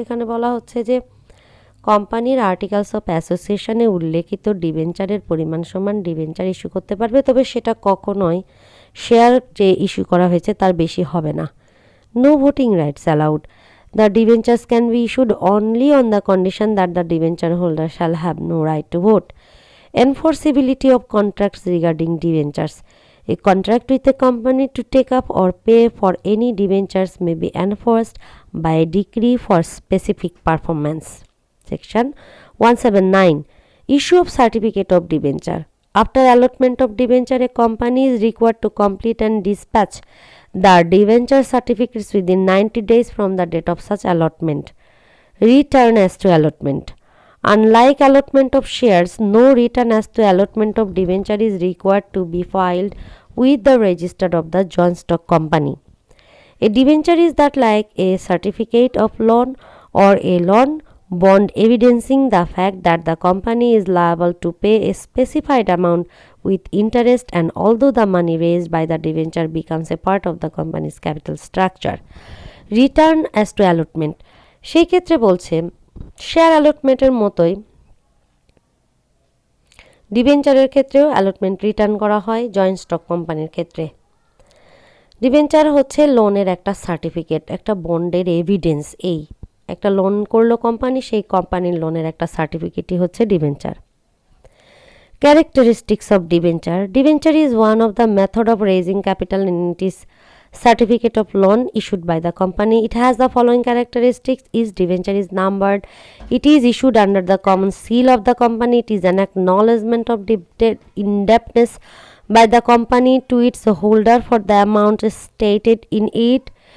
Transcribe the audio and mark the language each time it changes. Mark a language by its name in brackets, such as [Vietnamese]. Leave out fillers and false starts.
[Bangla] এখানে বলা হচ্ছে যে কোম্পানির আর্টিকেলস অফ অ্যাসোসিয়েশনে উল্লেখিত ডিবেঞ্চারের পরিমাণ সমান ডিবেঞ্চার ইস্যু করতে পারবে, তবে সেটা কখনোই শেয়ার যে ইস্যু করা হয়েছে তার বেশি হবে না। [English] No voting rights allowed. The debentures can be issued only on the condition that the debenture holder shall have no right to vote. Enforceability of contracts regarding debentures. A contract with a company to take up or pay for any debentures may be enforced by a decree for specific performance. Section 179. Issue of certificate of debenture. After allotment of debenture, a company is required to complete and dispatch the debenture certificates within 90 days from the date of such allotment. Return as to allotment. Unlike allotment of shares, no return as to allotment of debenture is required to be filed with the register of the joint stock company. A debenture is that like a certificate of loan or a loan bond evidencing the fact that the company is liable to pay a specified amount with interest, and although the money raised by the debenture becomes a part of the company's capital structure. Return as to allotment. [Bangla] সেই ক্ষেত্রে বলছে share অ্যালটমেন্টের মতোই ডিবেঞ্চারের ক্ষেত্রেও allotment return করা হয় joint stock কোম্পানির ক্ষেত্রে। Debenture হচ্ছে লোনের একটা সার্টিফিকেট, একটা বন্ডের এভিডেন্স। এই একটা লোন করলো কোম্পানি, সেই কোম্পানির লোনের একটা সার্টিফিকেটই হচ্ছে debenture. [English] Characteristics of debenture. Debenture is one of the method of raising capital and it is certificate of loan issued by the company. It has the following characteristics: is debenture is numbered, it is issued under the common seal of the company, it is an acknowledgement of indebtedness by the company to its holder for the amount stated in it.